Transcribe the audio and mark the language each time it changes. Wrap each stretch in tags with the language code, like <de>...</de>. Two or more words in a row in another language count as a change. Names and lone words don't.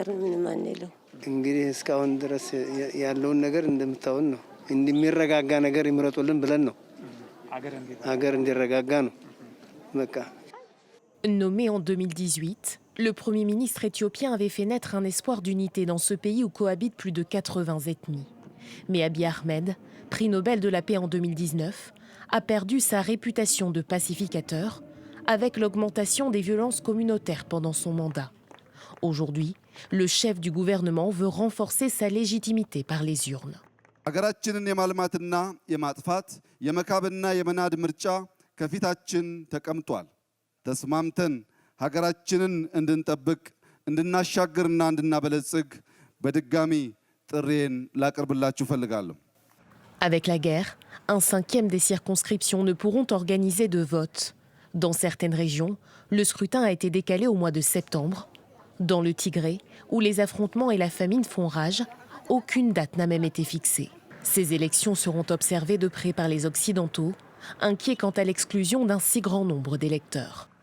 <am>ምንም አንለው። እንግዲህ እስካሁን ድረስ ያለውን ነገር እንደምታውን ነው። እንደሚረጋጋ ነገር ይምረጡልን ብለን ነው። አገር እንዲረጋጋ ነው በቃ።</am> <fr>Nommé en 2018, le Premier ministre éthiopien avait fait naître un espoir d'unité dans ce pays où cohabitent plus de 80 ethnies. Mais Abiy Ahmed, prix Nobel de la paix en 2019, a perdu sa réputation de pacificateur avec l'augmentation des violences communautaires pendant son mandat. Aujourd'hui, le chef du gouvernement veut renforcer sa légitimité par les urnes.</fr> <am>ሀገራችንን የማልማትና የማጥፋት የመካብና የመናድ ምርጫ ከፊታችን ተቀምጧል። ተስማምተን ሀገራችንን እንድንጠብቅ እንድናሻግርና እንድናበለጽግ በድጋሚ ጥሬን ላቀርብላችሁ ፈልጋለሁ።</am> <fr>Avec la guerre, 1/5 des circonscriptions ne pourront organiser de vote. Dans certaines régions, le scrutin a été décalé au mois de septembre. Dans le Tigré, où les affrontements et la famine font rage, aucune date n'a même été fixée. Ces élections seront observées de près par les Occidentaux, inquiets quant à l'exclusion d'un si grand nombre d'électeurs.</fr>